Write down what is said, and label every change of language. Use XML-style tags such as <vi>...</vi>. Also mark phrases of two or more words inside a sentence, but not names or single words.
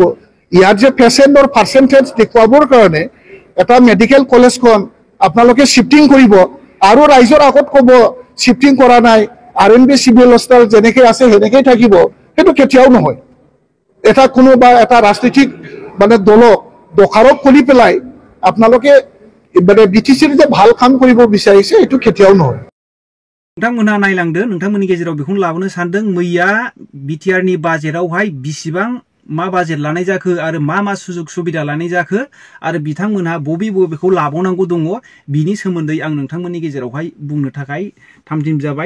<as>ইয়াত যে</as> <en>patient's percentage</en> <as>দেখুৱাবৰ কাৰণে এটা মেডিকেল কলেজখন আপোনালোকে শিফটিং কৰিব, আৰু ৰাইজৰ আগত ক'ব শিফটিং কৰা নাই, RMB</as> <en>civil hospital</en> <as>যেনেকৈ আছে সেনেকৈ থাকিব, সেইটো কেতিয়াও নহয়। এটা কোনোবা এটা ৰাজনৈতিক মানে দলক দোষাৰোপ কৰি পেলাই আপোনালোকে মানে BTCৰ যে ভাল কাম কৰিব বিচাৰিছে, এইটো কেতিয়াও নহয়।</as> <brx>नोंथांमोनहा नायलांदो, नोंथांमोननि गेजेराव बेखौनो लाबोनो सानदों, मैया बिटिआरनि बाजेटआवहाय बिसिबां मा बाजेट लानाय जाखो आरो मा सुजुग सुबिदा लानाय जाखो आरो बिथांमोनहा बबेखौ लाबावनांगौ दङ, बिनि सोमोन्दै आं नोंथांमोननि गेजेरावहाय बुंनो थाखाय थामथिम जाबाय।</brx>